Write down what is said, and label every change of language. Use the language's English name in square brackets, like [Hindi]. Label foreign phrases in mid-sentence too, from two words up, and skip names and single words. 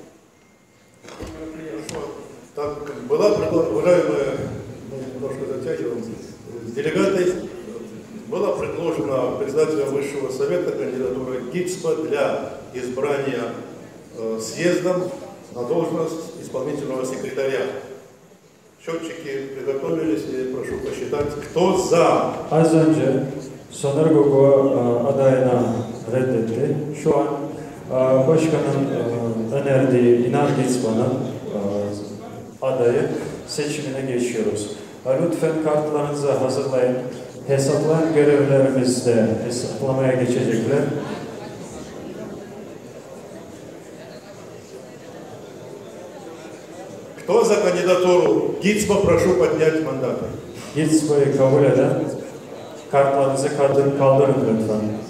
[Russian] Так, была уважаемая, немножко затягиваем, делегатой, была предложена горсовета кандидатура Гицба для избрания съездом на должность исполнительного секретаря. Счетчики приготовились, и прошу посчитать, кто за. [Turkish] Az önce Soner Gogo adayına reddetti. Şu an başkanın önerdiği İnar Gitsman'ın adayı seçimine geçiyoruz. Lütfen kartlarınızı hazırlayın. Hesaplayan görevlerimiz de hesaplamaya geçecekler. [Russian] Кто за кандидатуру Гицба, прошу поднять мандаты. [Turkish] Gitsman'ı kabul eden kartlarınızı kaldırın lütfen.